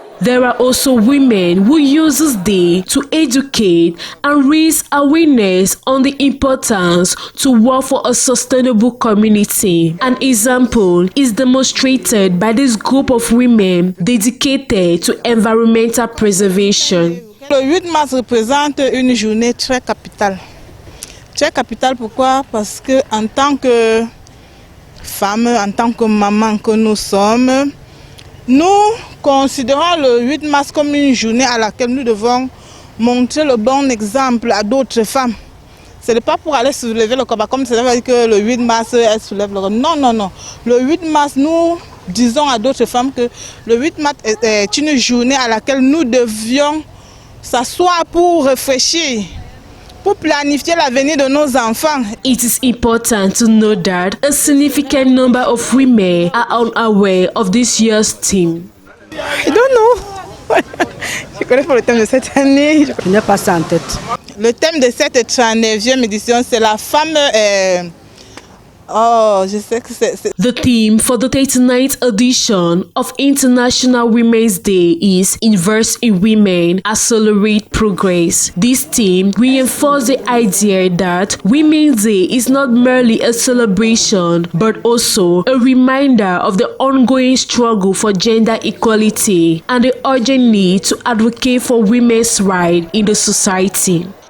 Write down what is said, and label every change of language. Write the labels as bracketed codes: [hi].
[en] There are also women who use this day to educate and raise awareness on the importance to work for a sustainable community. An example is demonstrated by this group of women dedicated to environmental preservation. [fr] Le 8 mars représente une journée très capitale. Très capitale pourquoi? Parce que en tant que femme, en tant que maman que nous sommes, nous considérons le 8 mars comme une journée à laquelle nous devons montrer le bon exemple à d'autres femmes. Ce n'est pas pour aller soulever le combat comme ça veut dire que le 8 mars elle soulève le combat. Non, non, non. Le 8 mars, nous disons à d'autres femmes que le 8 mars est une journée à laquelle nous devions s'asseoir pour réfléchir, pour planifier l'avenir de nos enfants. [en] It is important to know that a significant number of women are unaware of this year's theme. I don't know. [fr] Je connais pas le thème de cette année. Je n'ai pas ça en tête. Le thème de cette 39e édition, c'est la femme. Je sais que c'est. [en] The theme for the 39th edition of International Women's Day is Invest in Women, Accelerate Progress. This theme reinforces the idea that Women's Day is not merely a celebration, but also a reminder of the ongoing struggle for gender equality and the urgent need to advocate for women's rights in the society.